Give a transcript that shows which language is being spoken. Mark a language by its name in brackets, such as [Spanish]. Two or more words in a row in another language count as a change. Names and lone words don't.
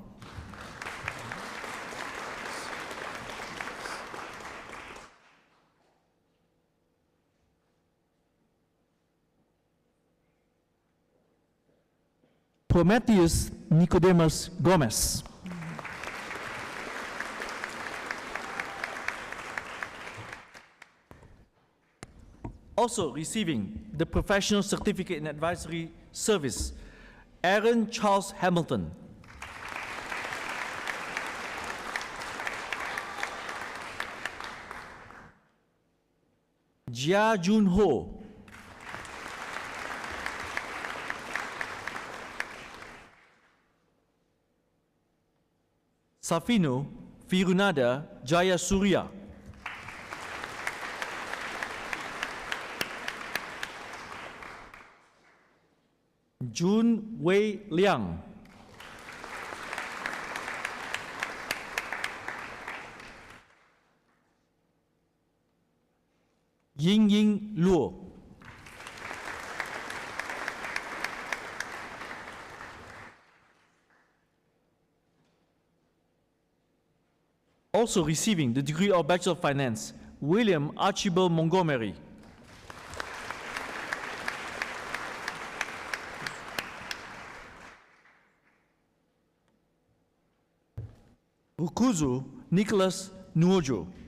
[English] Prometheus Nicodemus Gomez. Also receiving the Professional Certificate in Advisory Service, Aaron Charles Hamilton. Jia Jun Ho. Safino Firunada Jayasuriya. Jun Wei Liang. Ying Ying Luo. Also receiving the degree of Bachelor of Finance, William Archibald Montgomery. Rukuzu Nicholas Nuojo.